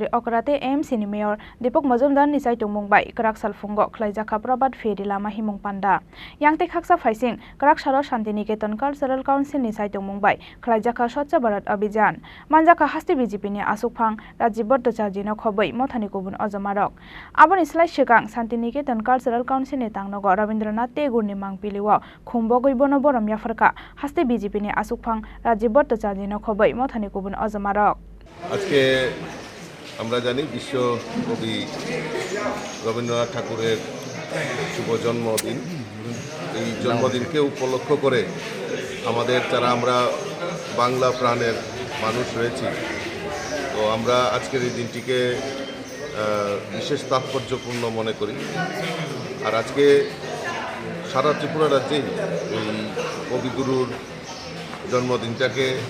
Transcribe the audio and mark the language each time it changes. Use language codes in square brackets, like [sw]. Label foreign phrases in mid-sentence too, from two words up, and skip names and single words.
[trp] okrate AMC ni mayor Dipok Majumdar ni saitung mungbai Krak salfungo Khlaikha Prabat Feri lama himung panda yangte khaksa faising Krak sara Santiniketan Cultural Council ni saitung mungbai Khlaikha Swachh Bharat Abhiyan manjaka haste BJP ni asukphang Rajiv Bhattacharyani no khobai mothani kubun ojamarok aboni slai sikang Santiniketan Cultural Council ni tangnogo Rabindranathni guni mangpiliwo khumbo goibono borom yafarka haste BJP ni asukphang Rajiv Bhattacharyani no khobai mothani kubun ojamarok [bn] আজকে আমরা জানি বিশ্ব কবি রবীন্দ্রনাথ ঠাকুরের শুভ জন্মদিন এই জন্মদিনকে উপলক্ষ করে আমাদের যারা আমরা বাংলা প্রাণের মানুষ রয়েছি তো আমরা আজকের এই দিনটিকে বিশেষ তাৎপর্যপূর্ণ মনে করি আর আজকে সারা ত্রিপুরা রাজ্যেই এই কবিগুরুর জন্মদিনটাকে